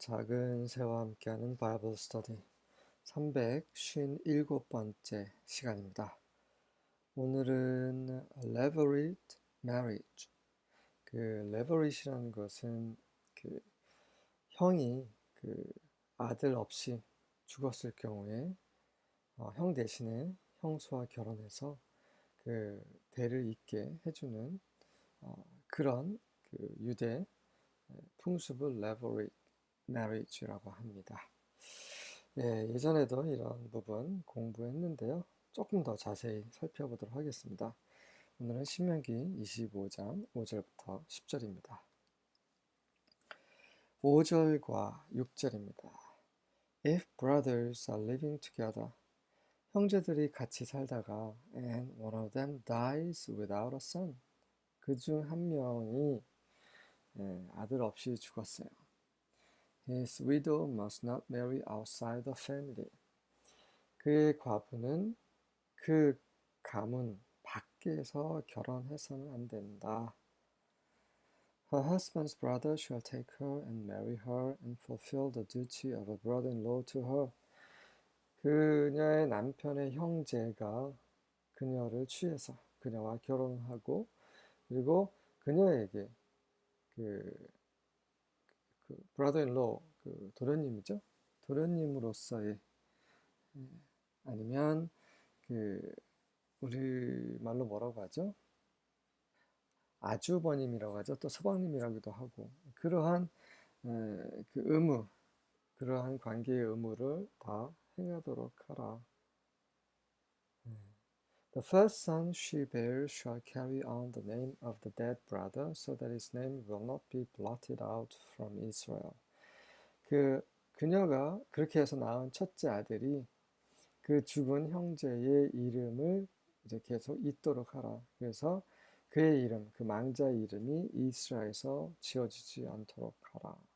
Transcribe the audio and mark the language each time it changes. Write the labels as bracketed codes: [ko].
[ko] 작은 새와 함께하는 바이블 스터디 357번째 시간입니다. 오늘은 levirate marriage. 그 leverate이라는 것은 그 형이 그 아들 없이 죽었을 경우에 형 대신에 형수와 결혼해서 그 대를 잇게 해주는 그런 그 유대 풍습을 levirate marriage라고 합니다. 예전에도 이런 부분 공부했는데요. 조금 더 자세히 살펴보도록 하겠습니다. 오늘은 신명기 25장 5절부터 10절입니다. 5절과 6절입니다. [en] If brothers are living together, [ko] 형제들이 같이 살다가 [en] and one of them dies without a son, [ko] 그 중 한 명이 아들 없이 죽었어요. [en] His widow must not marry outside the family. [ko] 그의 과부는 그 가문 밖에서 결혼해서는 안 된다. [en] Her husband's brother shall take her and marry her and fulfill the duty of a brother-in-law to her. [ko] 그녀의 남편의 형제가 그녀를 취해서 그녀와 결혼하고 그리고 그녀에게 그, brother-in-law, 그 도련님이죠. 도련님으로서의 아니면 그 우리 말로 뭐라고 하죠? 아주버님이라고 하죠. 또 서방님이라고도 하고 그러한 그 의무, 그러한 관계의 의무를 다 행하도록 하라. [en] The first son she bears shall carry on the name of the dead brother, so that his name will not be blotted out from Israel. [ko] 그녀가 그렇게 해서 낳은 첫째 아들이 그 죽은 형제의 이름을 이제 계속 잇도록 하라. 그래서 그의 이름, 그 망자의 이름이 이스라엘에서 지어지지 않도록 하라.